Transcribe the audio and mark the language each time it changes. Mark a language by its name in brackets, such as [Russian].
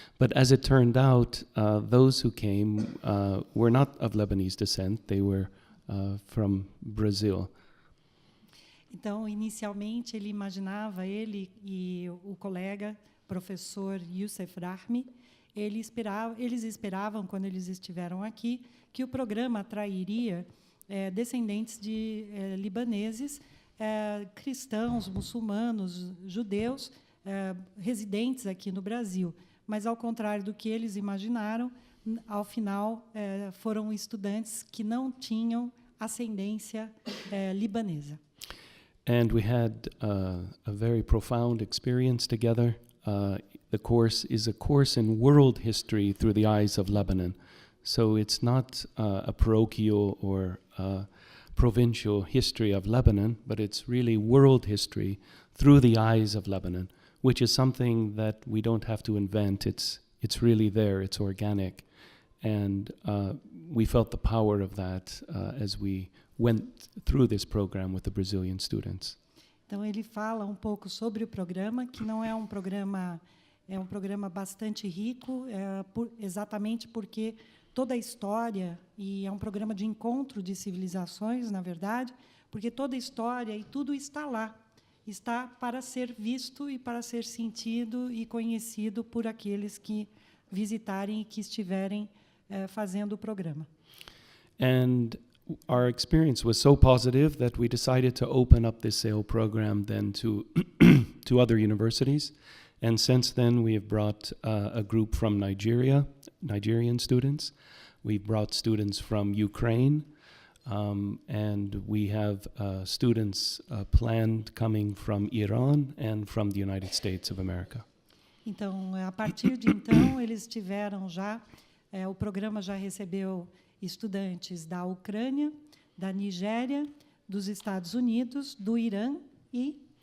[English] But as it turned out, those who came were not of Lebanese descent, they were from Brazil. [Portuguese] Então, inicialmente, ele e o colega, professor Youssef Rahmi, eles esperavam, quando eles estiveram aqui, que o programa atrairia descendentes de libaneses, cristãos, muçulmanos, judeus, residentes aqui no Brasil. Mas, ao contrário do que eles imaginaram, ao final, foram estudantes que não tinham ascendência libanesa. [English] And we had a very profound experience together. The course is a course in world history through the eyes of Lebanon. So it's not a parochial or provincial history of Lebanon, but it's really world history through the eyes of Lebanon, which is something that we don't have to invent. It's really there, it's organic. And we felt the power of that as we went through this program with the Brazilian students. [Portuguese] Então ele fala um pouco sobre o programa, que não é um programa bastante rico, exatamente porque toda a história, e é um programa de encontro de civilizações, na verdade, porque toda a história e tudo está lá, está para ser visto e para ser sentido e conhecido por aqueles que visitarem e que estiverem fazendo o programa. [English] And our experience was so positive that we decided to open up this SAIL program then to other universities. And since then, we have brought a group from Nigeria, Nigerian students. We've brought students from Ukraine. And we have students planned coming from Iran and from the United States of America. [Portuguese] Então, a partir de então, eles tiveram já, o programa já recebeu estudantes da Ucrânia, da Nigéria, dos Estados Unidos, do Irã e